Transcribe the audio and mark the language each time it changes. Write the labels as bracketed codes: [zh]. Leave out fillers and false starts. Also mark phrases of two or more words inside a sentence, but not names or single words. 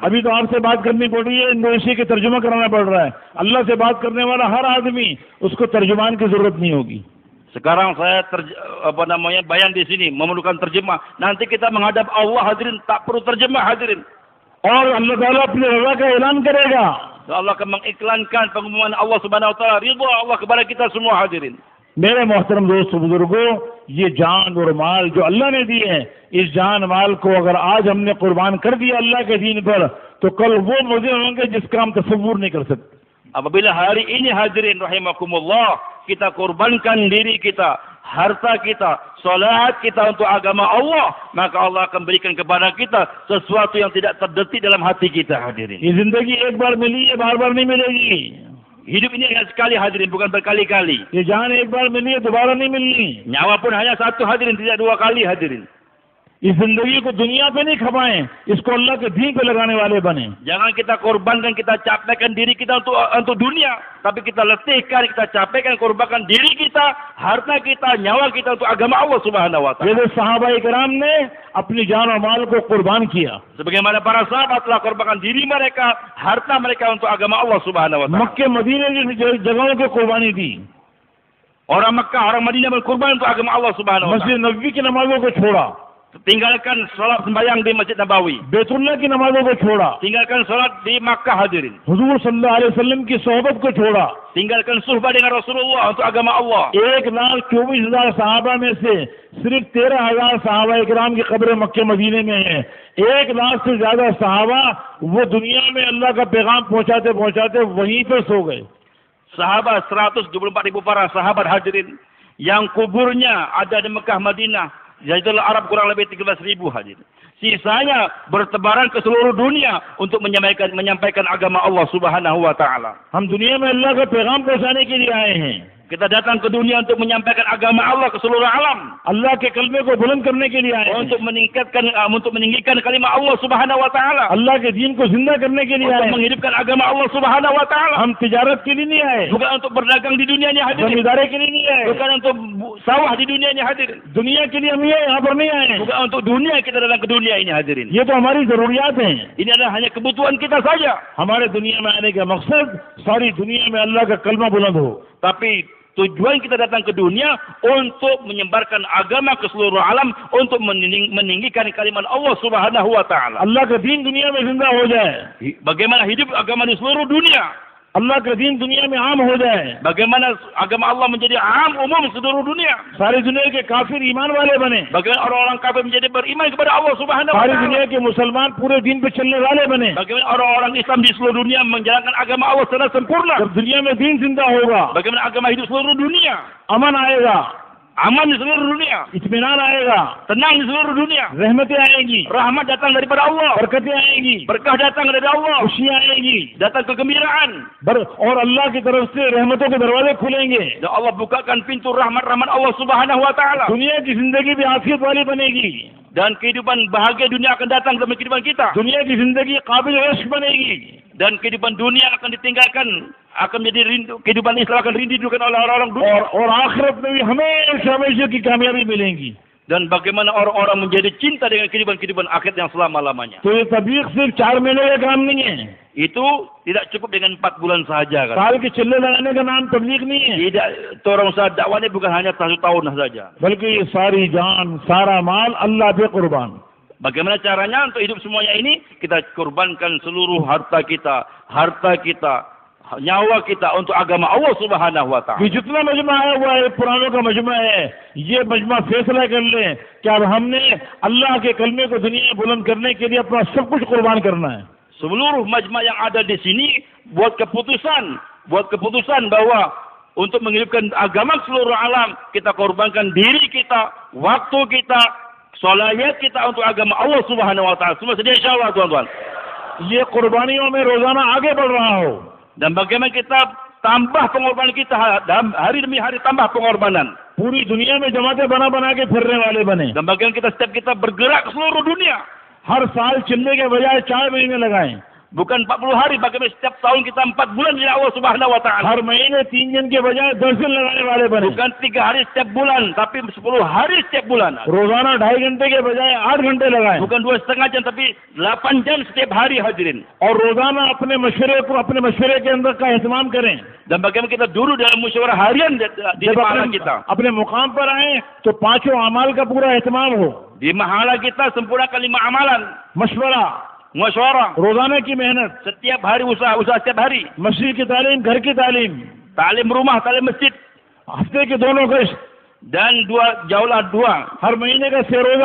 [hi] अभी तो आपसे बात करनी पड़ रही है, इंडोनेशिया के तर्जुमा कराना पड़ रहा है. अल्लाह से बात करने वाला हर आदमी, उसको तर्जुमान की जरूरत नहीं होगी. [id] Sekarang saya bayan di sini memerlukan terjemah. Nanti kita menghadap Allah hadirin, tak perlu terjemah hadirin. [hi] और अल्लाह ताला अपनी रज़ा का ऐलान करेगा. [id] Allah akan mengiklankan pengumuman [ar] الله سبحانه وتعالى, [id] ridha Allah kepada kita semua hadirin. [hi] मेरे मोहतरम दोस्त बुजुर्गों, ये जान और माल जो अल्लाह ने दिए हैं, इस जान माल को अगर आज हमने कुर्बान कर दिया अल्लाह के दीन पर, तो कल वो मजे होंगे जिसका हम तसव्वुर नहीं कर सकते. [id] Apabila hari ini hadirin rahimakumullah, kita korbankan diri kita, harta kita, salat kita untuk agama Allah, maka Allah akan berikan kepada kita sesuatu yang tidak terdetik dalam hati kita hadirin. [hi] ये जिंदगी एक बार मिली है, बार बार नहीं मिलेगी. [id] Hidup ini hanya sekali hadirin, bukan berkali-kali. [hi] ये जान एक बार मिली है, दोबारा नहीं मिलनी. [id] Nyawa pun hanya satu hadirin, tidak dua kali hadirin. [hi] इस जिंदगी को दुनिया पे नहीं खपाएं, इसको अल्लाह के दीन पे लगाने वाले बने. [id] Jangan kita korbankan, kita capekkan diri kita untuk dunia, tapi kita letihkan, kita capekkan, korbankan diri kita, harta kita, nyawa kita untuk agama [ar] الله سبحانه وتعالى. [hi] जैसे सहाबाए किराम ने अपनी जान और माल को कुर्बान किया. [id] Sebagaimana para sahabat telah korbankan diri mereka, harta mereka untuk agama [ar] الله سبحانه وتعالى. [hi] मक्के मदीने की जगहों को कुर्बानी दी. [id] Orang Makkah, orang Madinah berkorban untuk agama [ar] الله سبحانه وتعالى. [hi] मस्जिद नबवी की नमाजों को छोड़ा. [id] Tinggalkan salat sembahyang di Masjid Nabawi. [hi] बैतुल्लाह की नमाजों को छोड़ा. [id] Tinggalkan salat di Makkah hadirin. [hi] हुजूर [ar] صلى الله عليه وسلم [hi] की सोहबत को छोड़ा. [id] Tinggalkan suhbah dengan Rasulullah untuk agama Allah. [hi] 1,24,000 सहाबा में से सिर्फ 13,000 सहाबा इकराम की कब्र मक्के मदीने में है. 1 लाख से ज्यादा सहाबा वो दुनिया में अल्लाह का पैगाम पहुंचाते पहुंचाते वहीं पर सो गए. [id] Sahabat 124,000 para sahabat hadirin yang kuburnya ada di Mekah Madinah. Jazirah Arab kurang lebih 13,000 hadirin. Sisanya bertebaran ke seluruh dunia untuk menyampaikan agama Allah Subhanahu wa taala. [hi] हम दुनिया में अल्लाह का पैगाम पहुंचाने के लिए आए हैं. [id] Kita datang ke dunia untuk menyampaikan agama Allah ke seluruh alam. [hi] अल्लाह के कलमे को बुलंद करने के लिए आए हैं. [id] Untuk meninggikan kalimat [ar] الله سبحانه وتعالى. [hi] अल्लाह के दीन को जिंदा करने के लिए आए [id] Untuk [hi] हैं. [id] menghidupkan agama [ar] الله سبحانه وتعالى. [hi] हम तिजारत के लिए नहीं आए. [id] Bukan untuk berdagang di dunia ini hadirin. [hi] जमींदारी के लिए नहीं आए. [id] Bukan untuk sawah di dunia ini hadirin. [hi] दुनिया के लिए हम यहाँ पर नहीं आए. [id] Bukan untuk dunia kita datang ke dunia ini hadirin. [hi] ये तो हमारी जरूरियात हैं. [id] Ini adalah hanya kebutuhan kita saja. [hi] हमारे दुनिया में आने का मकसद सारी दुनिया में अल्लाह का कलमा बुलंद हो. [id] Tapi tujuan kita datang ke dunia untuk menyebarkan agama ke seluruh alam, untuk meninggikan kalimat [ar] الله سبحانه وتعالى. [hi] अल्लाह का दीन दुनिया में जिंदा हो जाए. [id] Bagaimana hidup agama di seluruh dunia? [hi] अल्लाह का दीन दुनिया में आम हो जाए. [id] Bagaimana agama Allah menjadi am umum seluruh dunia? [hi] सारी दुनिया के काफिर ईमान वाले बने. [id] Bagaimana orang-orang kafir menjadi beriman kepada [ar] الله سبحانه و [hi] सारी [id] taala? [hi] दुनिया के मुसलमान पूरे दीन पे चलने वाले बने. [id] Bagaimana orang-orang Islam di seluruh dunia menjalankan agama Allah secara sempurna? [hi] जब दुनिया में दीन जिंदा होगा, [id] Bagaimana agama hidup seluruh dunia? [hi] अमन आएगा, [id] Aman di seluruh dunia, [hi] इत्मीनान आएगा, [id] tenang di seluruh dunia. [hi] रहमतें आएंगी, [id] Rahmat datang daripada Allah, [hi] बरकतें आएंगी, [id] berkah datang dari Allah, [hi] खुशियां आएंगी, [id] datang kegembiraan. [hi] और अल्लाह की तरफ से रहमतों के दरवाजे खुलेंगे. [id] Dan Allah bukakan pintu rahmat-rahmat [ar] الله سبحانه وتعالى. [hi] दुनिया की जिंदगी भी आफियत वाली बनेगी. [id] Dan kehidupan bahagia dunia akan datang dalam kehidupan kita. [hi] दुनिया की जिंदगी काबिल इश्क बनेगी. [id] Dan kehidupan dunia akan ditinggalkan, akan menjadi rindu, kehidupan Islam akan rindukan oleh orang-orang dunia. [hi] और आखिरत में भी हमेशा हमेशा की कामयाबी मिलेगी. [id] Dan bagaimana orang-orang menjadi cinta dengan kehidupan akhirat yang selama-lamanya. [hi] तो ये तबलीग सिर्फ 4 महीने का काम नहीं है. [id] Itu tidak cukup dengan 4 bulan sahaja kan. [hi] साल के चिल्ले लगाने का नाम तबलीग नहीं है. [id] Tidak, itu orang usaha dakwah ini bukan hanya 1 tahun saja. [hi] बल्कि ये सारी जान सारा माल अल्लाह पे कुर्बान. [id] Bagaimana caranya untuk hidup semuanya ini? Kita korbankan seluruh harta kita, nyawa kita untuk agama [ar] الله سبحانه وتعالى. [hi] ये जितना मजमा आया हुआ है पुरानों का मजमा है, ये मजमा फैसला कर ले कि अब हमने अल्लाह के कलमे को दुनिया में बुलंद करने के लिए अपना सब कुछ कुर्बान करना है. [id] Seluruh majma yang ada di sini buat keputusan bahwa untuk menghidupkan agama seluruh alam, kita korbankan diri kita, waktu kita, solat kita untuk agama [ar] الله سبحانه وتعالى. [id] Semua sedia insyaallah tuan-tuan. [hi] ये कुर्बानियों में रोजाना आगे बढ़ रहा हो. [id] Dan bagaimana kita tambah pengorbanan kita, hari demi hari tambah pengorbanan. [hi] पूरी दुनिया में जमातें बना के फिरने वाले बने. [id] Dan bagaimana setiap kita bergerak ke seluruh dunia. [hi] हर साल चिल्ले के बजाय 4 महीने लगाएं. [id] Bukan 40 hari, bagaimana setiap tahun kita 4 bulan di [ar] الله سبحانه وتعالى. [hi] हर महीने 3 दिन के बजाय 10 दिन लगाने वाले बने. [id] Bukan 3 hari setiap bulan, tapi 10 hari setiap bulan. [hi] रोजाना 2.5 घंटे के बजाय 8 घंटे लगाएं. [id] Bukan 2,5 jam, tapi 8 jam setiap hari hadirin. [hi] और रोजाना अपने मशवरे के अंदर का एहतमाम करें. [id] Dan bagaimana kita duduk dalam musyawarah harian di mahala kita. [hi] अपने मुकाम पर आए तो 5 अमाल का पूरा एहतमाम हो. [id] Di mahala kita sempurnakan 5 amalan. [hi] मशवरा, [id] Musyawarah, [hi] रोजाना की मेहनत, [id] setiap hari usaha setiap hari. [hi] मस्जिद की तालीम, घर की तालीम, [id] Talim rumah, talim masjid. [hi] हफ्ते के दोनों गश्त, [id] Dan jauhlah 2 [hi] हर महीने का 6 रोजा,